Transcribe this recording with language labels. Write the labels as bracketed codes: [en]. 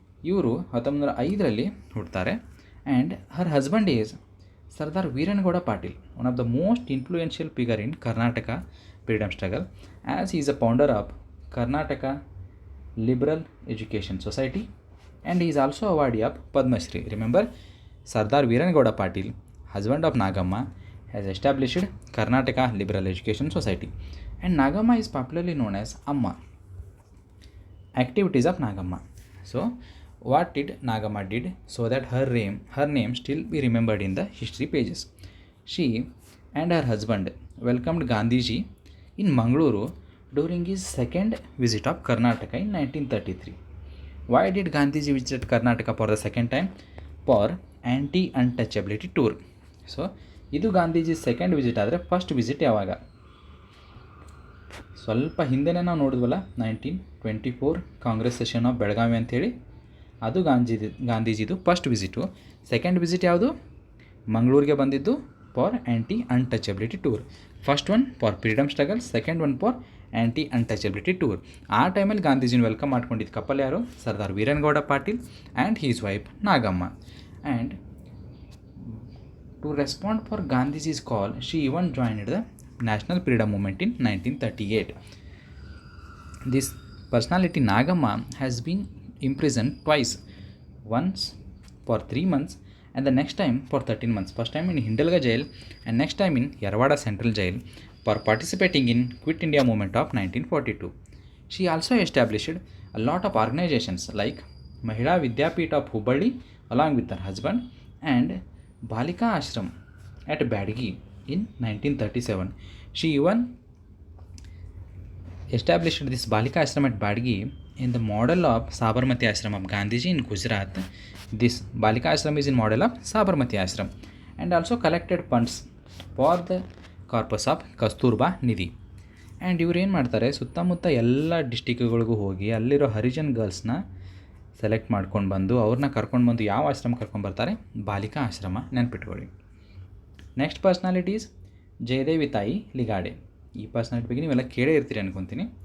[kn] ಇವರು 1905ರಲ್ಲಿ ಹುಡ್ತಾರೆ. [en] And her husband is Sardar Veeranagouda Patil, one of the most influential figure in Karnataka freedom struggle, as is a founder of Karnataka Liberal Education Society, and is also awardee of Padmashri. Remember, Sardar Veeranagouda Patil, husband of Nagamma, has established Karnataka Liberal Education Society, and Nagamma is popularly known as Amma. Activities of Nagamma. So what did Nagamma did so that her name still be remembered in the history pages? She and her husband welcomed Gandhiji in Mangaluru during his second visit of Karnataka in 1933. Why did Gandhiji visit Karnataka for the second time? For anti-untouchability tour. [kn] So ಇದು Gandhiji second visit. ಆದರೆ first visit ಯಾವಾಗ, ಸ್ವಲ್ಪ ಹಿಂದೆನೇ ನಾವು ನೋಡಿದ್ವಲ್ಲ, 1924 [en] Congress session of Belagavi [kn] ಅಂಥೇಳಿ, ಅದು ಗಾಂಧೀಜಿದು first visit. Second visit ಯಾವುದು, ಮಂಗಳೂರಿಗೆ ಬಂದಿದ್ದು [en] For anti untouchability tour. First one for freedom struggle, second one for anti untouchability tour. [kn] ಆ ಟೈಮಲ್ಲಿ ಗಾಂಧೀಜಿನ ವೆಲ್ಕಮ್ ಮಾಡ್ಕೊಂಡಿದ್ದು ಕಪಲ್ ಯಾರು, Sardar Veeranagouda Patil [en] and his wife [kn] Nagamma. [en] And to respond for Gandhiji's call, she even joined the National Freedom Movement in 1938. This personality Nagamma has been imprisoned twice, once for 3 months and the next time for 13 months. First time in Hindalga jail and next time in Yarwada Central Jail for participating in Quit India movement of 1942. She also established a lot of organizations like Mahila Vidyapeeth of Hubballi along with her husband and Balika Ashram at Badgi in 1937. She even established this Balika Ashram at Badgi in the model of Sabarmati Ashram of Gandhiji in Gujarat. This Balika Ashram is in model of Sabarmati Ashram and also collected funds for the corpus of Kasturba Nidhi. [kn] And ಇವ್ರು ಏನು ಮಾಡ್ತಾರೆ, ಸುತ್ತಮುತ್ತ ಎಲ್ಲ ಡಿಸ್ಟಿಕ್ಗಳಿಗೂ ಹೋಗಿ ಅಲ್ಲಿರೋ Harijan ಗರ್ಲ್ಸ್ನ select ಮಾಡ್ಕೊಂಡು ಬಂದು ಅವ್ರನ್ನ ಕರ್ಕೊಂಡು ಬಂದು ಯಾವ ಆಶ್ರಮ ಕರ್ಕೊಂಡ್ಬರ್ತಾರೆ, ಬಾಲಿಕಾ ಆಶ್ರಮ, ನೆನ್ಪಿಟ್ಕೊಳ್ಳಿ. ನೆಕ್ಸ್ಟ್ ಪರ್ಸ್ನಾಲಿಟೀಸ್ ಜಯದೇವಿ ತಾಯಿ ಲಿಗಾಡೆ. ಈ ಪರ್ಸ್ನಾಲಿಟಿ ಬಗ್ಗೆ ನೀವೆಲ್ಲ ಕೇಳೇ ಇರ್ತೀರಿ ಅನ್ಕೊತೀನಿ.